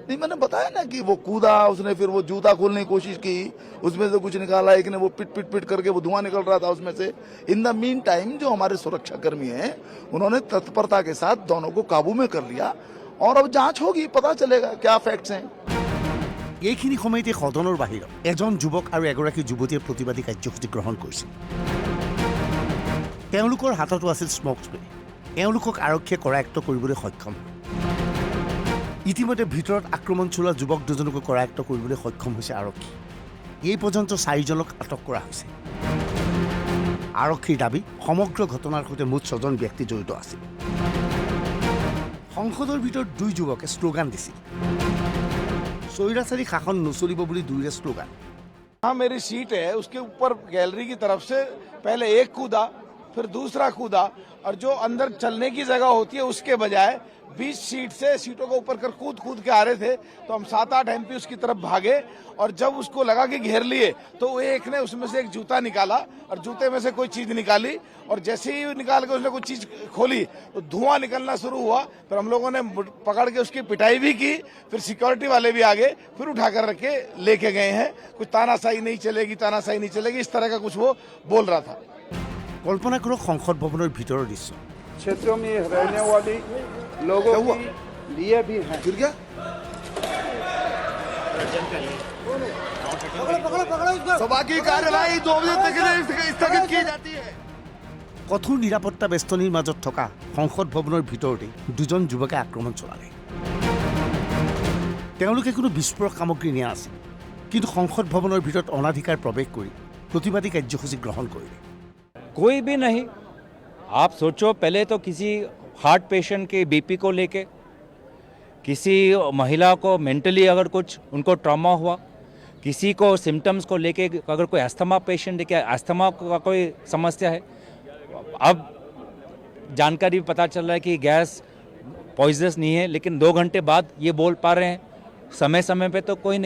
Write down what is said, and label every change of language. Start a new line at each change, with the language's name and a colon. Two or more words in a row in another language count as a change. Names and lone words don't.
Hindi: नहीं, मैंने बताया ना कि वो कूदा, उसने फिर वो जूता खोलने की कोशिश की, उसमें से कुछ निकाला, एक ने वो पिट करके वो धुआं निकल रहा था उसमें से।
English: in the meantime
Hindi: जो हमारे सुरक्षा कर्मी हैं, उन्होंने तत्परता के साथ दोनों को काबू में कर लिया, और अब जांच होगी, पता चलेगा क्या फैक्ट्स हैं।
Assamese: এইখিনি সময়তে সদনৰ বাহিৰত এজন যুৱক আৰু এগৰাকী যুৱতীয়ে প্ৰতিবাদী কাৰ্যসূচী গ্ৰহণ কৰিছিল। তেওঁলোকৰ হাততো আছিল
English: smoke spray.
Assamese: এওঁলোকক আৰক্ষীয়ে কৰায়ত্ব কৰিবলৈ সক্ষম হয়। ইতিমধ্যে ভিতৰত আক্ৰমণ চলোৱা যুৱক দুজনকো কৰায়ত্ব কৰিবলৈ সক্ষম হৈছে আৰক্ষী। এই পৰ্যন্ত 4জনক আটক কৰা হৈছে। আৰক্ষীৰ দাবী, সমগ্ৰ ঘটনাৰ সৈতে মুঠ 6জন ব্যক্তি জড়িত আছিল। সংসদৰ ভিতৰত 2 যুৱকে শ্লোগান দিছিল। স্বৈৰাচাৰী শাসন নচলিব বুলি 2ৰে শ্লোগান।
Hindi: हाँ, मेरी सीट है, उसके ऊपर गैलरी की तरफ से पहले एक कूदा, फिर दूसरा कूदा, और जो अंदर चलने की जगह होती है उसके बजाय 20 सीट से सीटों को ऊपर कर कूद के आ रहे थे। तो हम 7-8 MP उसकी तरफ भागे, और जब उसको लगा कि घेर लिए, तो एक ने उसमें से एक जूता निकाला और जूते में से कोई चीज निकाली, और जैसे ही निकाल के उसने कोई चीज खोली तो धुआं निकलना शुरू हुआ। फिर हम लोगों ने पकड़ के उसकी पिटाई भी की, फिर सिक्योरिटी वाले भी आ गए, फिर उठा कर रख के लेके गए हैं। कुछ तानाशाही नहीं चलेगी, इस तरह का कुछ वो बोल रहा था।
Assamese: কল্পনা কৰক সংসদ ভৱনৰ ভিতৰৰ দৃশ্য।
Hindi: क्षेत्रों में रहने वाले लोगों के लिए भी है। सभा की कार्यवाही 2 बजे तक स्थगित की जाती है।
Assamese: কঠোৰ নিৰাপত্তা বেষ্টনীৰ মাজত থকা সংসদ ভৱনৰ ভিতৰতে 2জন যুৱকে আক্ৰমণ চলালে। তেওঁলোকে কোনো বিস্ফোৰক সামগ্ৰী নিয়া নাছিল, কিন্তু সংসদ ভৱনৰ ভিতৰত অনাধিকাৰ প্ৰৱেশ কৰি প্ৰতিবাদী কাৰ্যসূচী গ্ৰহণ কৰিলে।
Hindi: कोई भी नहीं। आप सोचो, पहले तो किसी
English: heart patient
Hindi: के बीपी को लेके, किसी महिला को मेंटली अगर कुछ उनको ट्रॉमा हुआ, किसी को सिम्टम्स को लेके अगर कोई
English: asthma patient
Hindi: है, क्या अस्थमा का कोई समस्या है, अब जानकारी पता चल रहा है कि
English: gas poisonous
Hindi: नहीं है, लेकिन 2 घंटे बाद ये बोल पा रहे हैं, समय समय पे तो कोई नहीं।